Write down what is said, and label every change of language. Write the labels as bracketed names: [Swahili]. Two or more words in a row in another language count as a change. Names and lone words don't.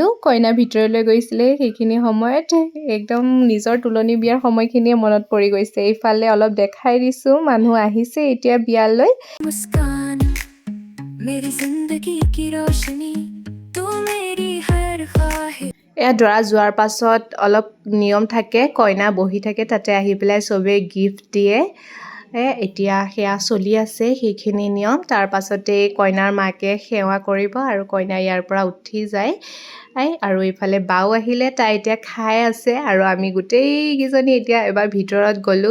[Assamese] কইনা ভিতৰলৈ গৈছিলে। সেইখিনি সময়ত একদম নিজৰ তুলনি বিয়াৰ সময়খিনিয়ে মনত পৰি গৈছে। এইফালে অলপ দেখাই দিছোঁ। মানুহ আহিছে এতিয়া বিয়ালৈ। [Hindi] मुस्कान मेरी जिंदगी की रोशनी तू मेरी हर ख्वाहिश [Assamese] এয়া দৰা যোৱাৰ পাছত অলপ নিয়ম থাকে। কইনা বহি থাকে তাতে আহি পেলাই চবেই গিফ্ট দিয়ে। এতিয়া সেয়া চলি আছে সেইখিনি নিয়ম। তাৰ পাছতে কইনাৰ মাকে সেৱা কৰিব আৰু কইনা ইয়াৰ পৰা উঠি যায়। আৰু এইফালে বাও আহিলে, তাই এতিয়া খাই আছে আৰু আমি গোটেইকেইজনী এতিয়া এবাৰ ভিতৰত গ'লোঁ।